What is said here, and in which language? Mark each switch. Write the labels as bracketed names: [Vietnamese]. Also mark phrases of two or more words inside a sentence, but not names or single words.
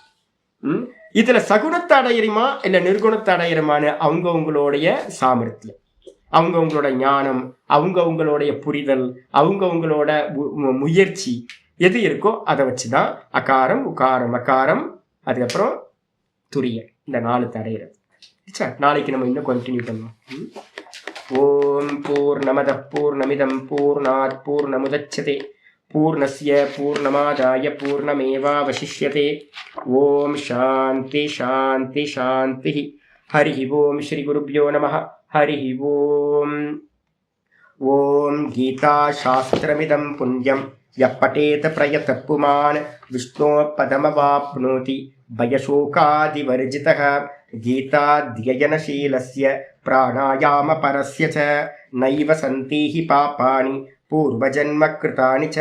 [Tamil] இதுல சகுணத்தை அடையிறமா இல்ல நிர்குணத்தை அடையிறமான்னு அவங்கவுங்களுடைய சாமர்த்தியம், அவங்கவுங்களோட ஞானம், அவங்கவுங்களுடைய புரிதல், அவங்கவுங்களோட முயற்சி எது இருக்கோ அதை வச்சுதான் அகாரம் உகாரம் அகாரம் அதுக்கப்புறம் துரிய இந்த 4 தடையிறது. நாளைக்கு நம்ம இன்னும் கண்டினியூ பண்ணுவோம். [Sanskrit] ॐ पूर्णमद पूर्णमिदं पूर्णात् पूर्णमुदच्यते पूर्णस्य पूर्णमादाय पूर्णमेवावशिष्यते. ॐ शान्ति शान्ति शान्ति. हरि ॐ श्री गुरुभ्यो नमः. हरि ॐ. ॐ गीता शास्त्रमिदं पुण्यं यः पठेत् प्रयतः पुमान् विष्णो पदमवाप्नोति भयशोकादिवर्जितः. गीताध्ययनशीलस्य प्राणायामपरस्य च नैव सन्तीहि पापानि पूर्वजन्म कृतानि च.